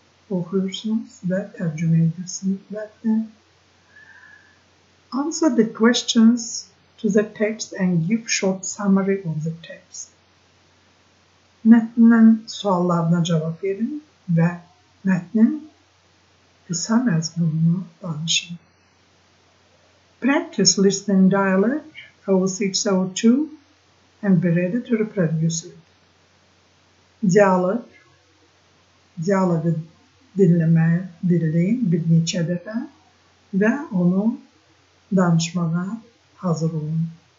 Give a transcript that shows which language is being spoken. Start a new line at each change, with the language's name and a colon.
Azerbaijani: Oxuyursunuz və tərcümə edirsiniz.
English: Answer the questions to the text and give short summary of the text.
Azerbaijani: Mətnin suallarına cavab verin və mətnin qısa məzmununu danışın.
English: Practice listening dialogue over 602 and be ready to reproduce it.
Azerbaijani: Dialoqu dinləyin bir neçə dəfə və onu danışmağa hazır olun.